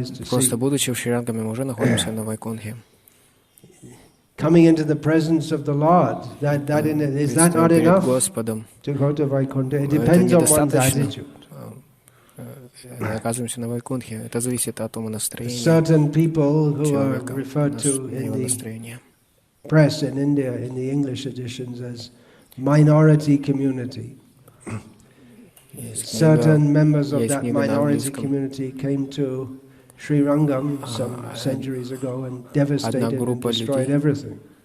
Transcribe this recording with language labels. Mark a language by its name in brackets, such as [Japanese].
[Russian] Просто будучи в Шри-Рангаме, мы уже находимся на Вайкунтхе. [English] Coming into the presence of the Lord, is that not enough to go to Vaikuntha? It depends on one's attitude. [Russian] Оказываемся на Вайкунтхе. Это зависит от настроения. [English] Certain people who are referred to in the press in India, in the English editions, as minority community. Certain members of that minority community came to Sri Rangam some centuries ago and devastated and destroyed everything.